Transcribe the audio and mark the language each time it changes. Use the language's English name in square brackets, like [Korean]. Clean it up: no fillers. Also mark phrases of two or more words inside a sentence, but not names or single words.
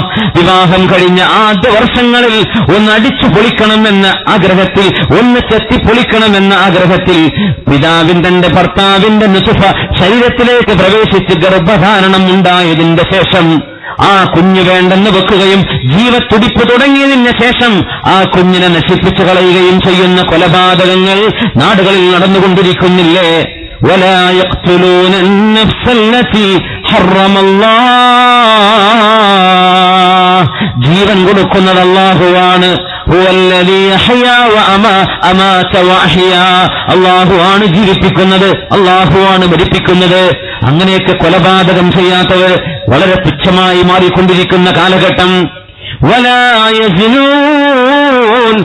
[Malayalam] വിവാഹം കഴിഞ്ഞ ആദ്യ വർഷങ്ങളിൽ ഒന്ന് അടിച്ചു പൊളിക്കണമെന്ന ആഗ്രഹത്തിൽ, ഒന്ന് ചെത്തി പൊളിക്കണമെന്ന ആഗ്രഹത്തിൽ തന്റെ ഭർത്താവിന്റെ നുത്ഫ ശരീരത്തിലേക്ക് പ്രവേശിച്ച് ഗർഭധാരണം ഉണ്ടായതിന്റെ ശേഷം ആ കുഞ്ഞ് വേണ്ടെന്ന് വെക്കുകയും ജീവത്തുടിപ്പ് തുടങ്ങിയതിന് ശേഷം ആ കുഞ്ഞിനെ നശിപ്പിച്ചു കളയുകയും ചെയ്യുന്ന കൊലപാതകങ്ങൾ നാടുകളിൽ നടന്നുകൊണ്ടിരിക്കുന്നില്ലേ? [Arabic] ولا يقتلون النفس التي حرم الله. [Malayalam] ജീവൻ കൊടുക്കുന്നത് അല്ലാഹുവാണ്. [Arabic] هو الذي أحيا وأمات وأحيا. [Malayalam] അല്ലാഹുവാണ് ജീവിപ്പിക്കുന്നത്, അല്ലാഹുവാണ് മരിപ്പിക്കുന്നത്. അങ്ങനെയൊക്കെ കൊലപാതകം ചെയ്യാത്തവർ വളരെ തുച്ഛമായി മാറിക്കൊണ്ടിരിക്കുന്ന കാലഘട്ടം. [Arabic] ولا يزنون.